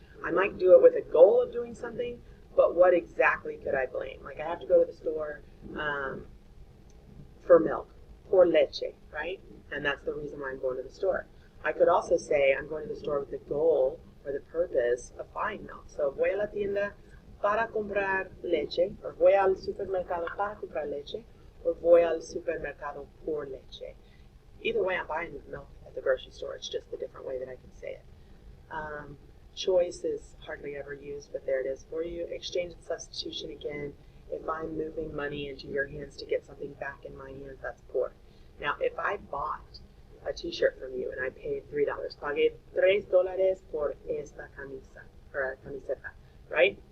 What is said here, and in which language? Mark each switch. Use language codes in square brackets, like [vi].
[en] I might do it with a goal of doing something, but what exactly could I blame? Like I have to go to the store for milk, [es] por leche, [en] right? And that's the reason why I'm going to the store. I could also say I'm going to the store with the goal or the purpose of buying milk. [es] So voy a la tienda para comprar leche, or voy al supermercado para comprar leche, or voy al supermercado por leche. [en] Either way, I'm buying milk at the grocery store. It's just a different way that I can say it. Choice is hardly ever used, but there it is for you. Exchange and substitution again. If I'm moving money into your hands to get something back in my hands, that's por. Now, if I bought a t-shirt from you and I paid $3, [es] pagué $3 por esta camisa, [en] or camiseta, right?